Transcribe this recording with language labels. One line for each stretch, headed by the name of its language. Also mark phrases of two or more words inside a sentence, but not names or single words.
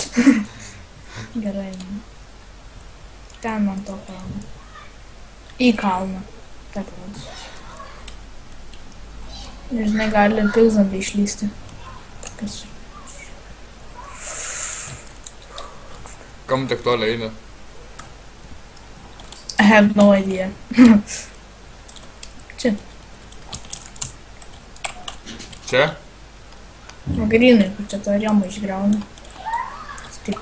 Lithuanian: Gerai. Ten ant to kalno. Į kalną. Taip rodos. Žinai, gali pilzambai išlysti. Kas? Kam tiek toliai eina?
English: I have no idea.
Lithuanian: Čia. Čia? Grynai, kur čia to rėmą išgriauna. Taip.